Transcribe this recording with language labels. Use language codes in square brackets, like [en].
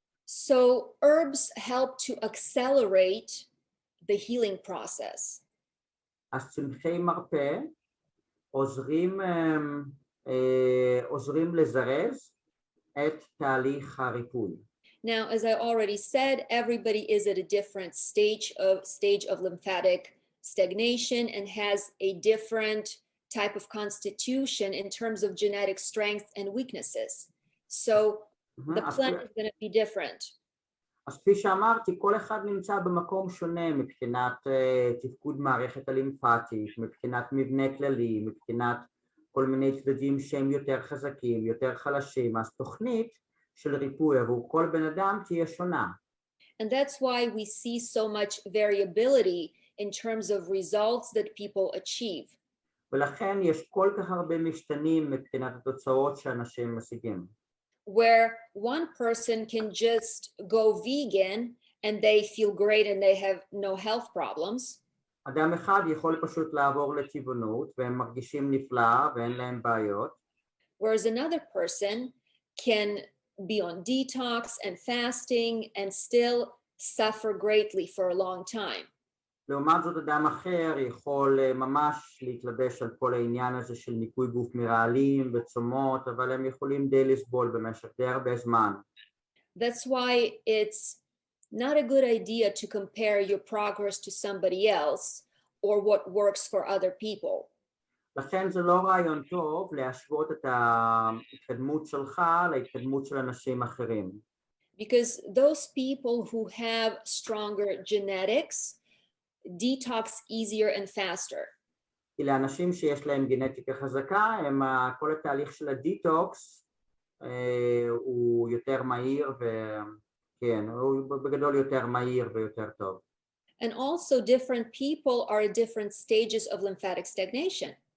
[en] So herbs help to accelerate the healing process. [he] אז צמחי מרפא עוזרים לזרז את תהליך הריפוי. [en] Now, as I already said, everybody is at a different stage of lymphatic stagnation and has a different type of constitution in terms of genetic strength and weaknesses. So the plan is going to be different. [he] אז כפי שאמרתי, כל אחד נמצא במקום שונה מבחינת תפקוד מערכת הלימפטית, מבחינת מבנה כללי, מבחינת כל מיני צדדים שהם יותר חזקים, יותר חלשים, אז תוכנית של ריפוי עבור כל בן אדם תהיה שונה. [en] And that's why we see so much variability in terms of results that people achieve. [he] ולכן יש כל כך הרבה משתנים מבחינת התוצאות שאנשים משיגים. [en] Where one person can just go vegan and they feel great and they have no health problems. [he] אדם אחד יכול פשוט לעבור לטבעונות והם מרגישים נפלא ואין להם בעיות. [en] Whereas another person can be on detox and fasting and still suffer greatly for a long time. [he] לעומת זאת אדם אחר יכול ממש להתלבש על כל העניין הזה של ניקוי גוף מרעלים וצומות, אבל הם יכולים די לסבול במשך די הרבה זמן. [en] That's why it's not a good idea to compare your progress to somebody else or what works for other people. [he] לכן זה לא רעיון טוב להשוות את ההתקדמות שלך להתקדמות של אנשים אחרים. [en] Because those people who have stronger genetics detox easier and faster. [he] כי לאנשים שיש להם גנטיקה חזקה, כל התהליך של הדיטוקס הוא יותר מהיר וכן, הוא בגדול יותר מהיר ויותר טוב. [en] And also different people are at different stages of lymphatic stagnation.